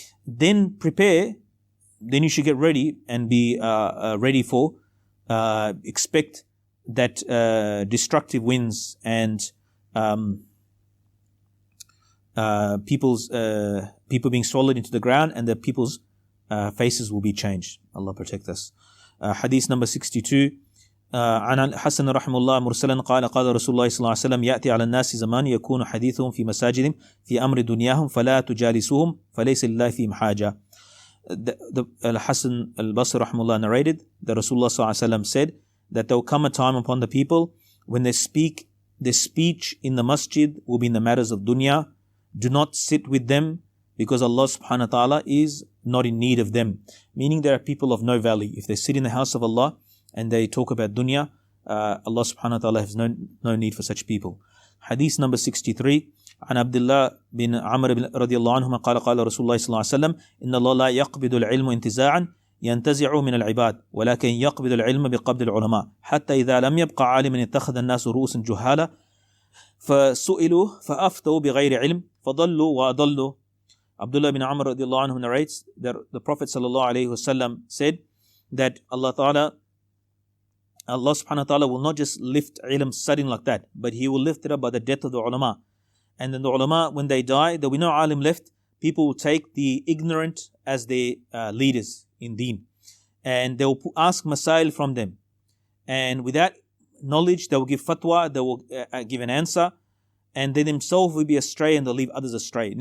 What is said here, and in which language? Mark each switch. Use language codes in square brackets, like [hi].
[en] Then prepare, then you should get ready and be ready for, expect that destructive winds and people being swallowed into the ground, and the people's faces will be changed. Allah protect us. Hadith number 62. [ar] عن الحسن رحمه الله مرسلا قال قال رسول الله صلى الله عليه وسلم يأتي على الناس زمان يكون حديثهم في مساجدهم في أمر دنياهم فلا تجالسوهم فليس لله فيهم حاجة. [en] Al-Hasan al-Basri rahimahullah narrated that Rasulullah sallallahu alaihi wasallam said that there will come a time upon the people when their speech in the masjid will be in the matters of dunya. Do not sit with them, because Allah subhanahu wa ta'ala is not in need of them. Meaning there are people of no value. If they sit in the house of Allah and they talk about dunya, Allah subhanahu wa ta'ala has no need for such people. Hadith number 63. [ar] عن عبد الله بن عمرو رضي الله عنهما قال قال رسول الله صلى الله عليه وسلم إن الله لا يقبض العلم انتزاعا ينتزع من العباد ولكن يقبض العلم بقبض العلماء حتى إذا لم يبقى عالما اتخذ الناس رؤوسا جهالا فسئلوا فأفتوا بغير علم فضلوا وأضلوا. [en] Abdullah bin Amr radiallahu anhu narrates that the Prophet sallallahu alayhi wasallam said that Allah subhanahu wa ta'ala will not just lift ilm sudden like that, but He will lift it up by the death of the ulama. And then the ulama, when they die, there will be no alim left. People will take the ignorant as their leaders in deen, and they will ask masail from them, and without knowledge they will give fatwa, they will give an answer, and they themselves will be astray and they'll leave others astray.